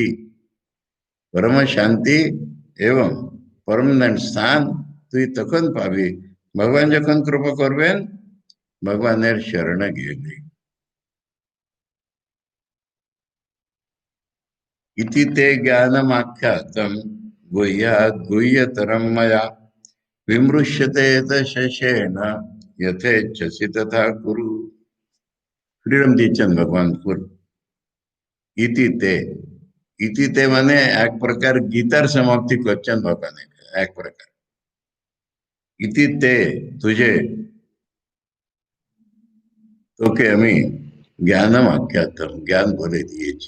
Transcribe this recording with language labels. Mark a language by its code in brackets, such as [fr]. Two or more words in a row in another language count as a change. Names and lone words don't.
[bn] পরম শান্তি এবং পার্মানেন্ট স্থান তুই তখন পাবি ভগবান যখন কৃপা করবেন, ভগবানের শরণে গেলে। [sa] ইতি তে জ্ঞানমাখ্যাতম গুহ্যাৎ গুহ্যতরম ময়া, विमृश्यते शेषेण यथेच्छसि तथा कुरु। [bn] फ्रीडम দিয়েছেন ভগবান ফুল। ইতিতে, ইতিতে মানে এক প্রকার গীতার সমাপ্তি করছেন ভগবান এক প্রকার। ইতিতে তুঝে, তোকে আমি [sa] জ্ঞানম আখ্যাতম, [bn] জ্ঞান বলে দিয়েছি।